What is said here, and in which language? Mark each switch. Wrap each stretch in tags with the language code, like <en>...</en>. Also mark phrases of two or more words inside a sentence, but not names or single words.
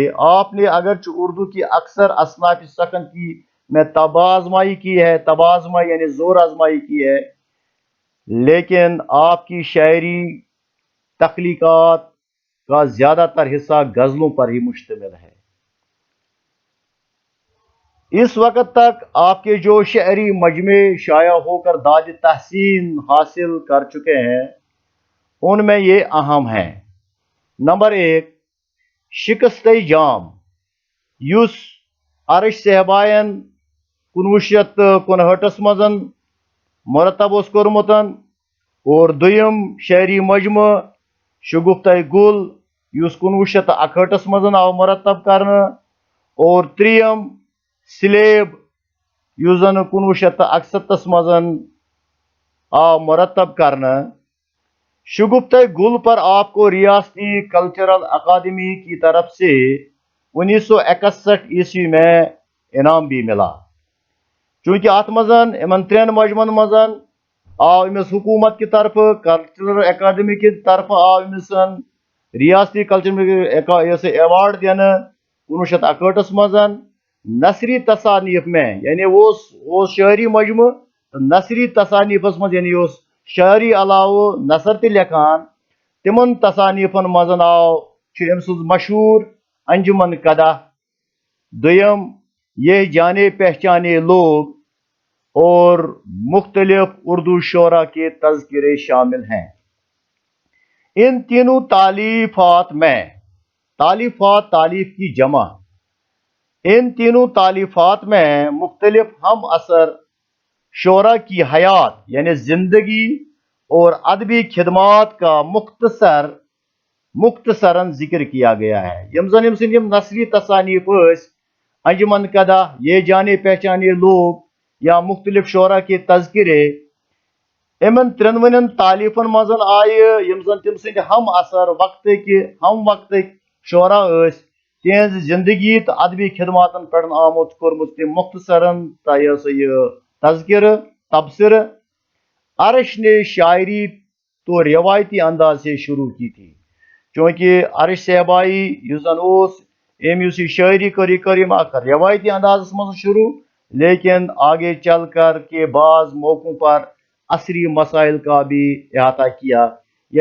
<ur>آپ نے اگرچہ اردو کی اکثر اصناف سخن کی میں طبع آزمائی کی ہے، طبع آزمائی یعنی زور آزمائی کی ہے، لیکن آپ کی شاعری تخلیقات کا زیادہ تر حصہ غزلوں پر ہی مشتمل ہے. اس وقت تک آپ کے جو شاعری مجموعے شائع ہو کر داد تحسین حاصل کر چکے ہیں، ان میں یہ اہم ہیں. نمبر 1، شکست جام,</ur> <ks>युस अरिश सहबायन 1959 मजन मुरतब उस कोरमुतन, और दुयम शायरी मजमु शगुफ्त गुल युस 1961 मजन आव मुरतब करने, और त्रियम स्लेब युस जन 1961 मजन आव मुरतब करने।</ks> <ur>شگفت گل پر آپ کو ریاستی کلچرل اکادمی کی طرف سے 1961 عیسوی میں انعام بھی ملا.</ur> <ks>चूंकि अत मजन इन 3 मजमन मजन आव इमिस</ks> <ur>حکومت کی طرف, کلچرل اکادمی کی طرف</ur> <ks>आव इमिस रियासती कल्चर एवार्ड देने 1961 मजन।</ks> <ur>نثری تصانیف میں یعنی وہ شاعری مجموعہ</ur> <ks>नसरी तसानीफस मज यानी उस शायरी अलाव नसर ते लेखान, तिमन तसानीफन मजन आव अम सुज मशहूर अंजुमन कदा, दुयम</ks> <ur>یہ جانے پہچانے لوگ، اور مختلف اردو شعرا کے تذکرے شامل ہیں. ان تینوں تالیفات میں، تالیفات تالیف کی جمع، ان تینوں تالیفات میں مختلف ہم عصر شعرا کی حیات یعنی زندگی اور ادبی خدمات کا مختصراً ذکر کیا گیا ہے.</ur> <ks>यम नसरी तसानीफ अंजुमन कदा,</ks> <ur>یہ جانے پہچانے لوگ</ur> <ks>या</ks> <ur>مختلف شعرا کے تذکرے,</ur> <ks>इमन त्रिनवन तालीफन मजन आय यम जन तिम सद हम असर हम वक्त शोरा तिहज जिंदगी तो अदबी खिदमातन पे आमुत कोर्मुत तिम मुख्तसरन तज़किर तबसर।</ks> <ur>عرش نے شاعری تو روایتی انداز سے شروع کی تھی,</ur> <ks>क्योंकि अरिश सहबाई युस शायरी करी रिवायती अंदाज मज शुरू,</ks> <ur>لیکن آگے چل کر کے بعض موقعوں پر عصری مسائل کا بھی احاطہ کیا.</ur>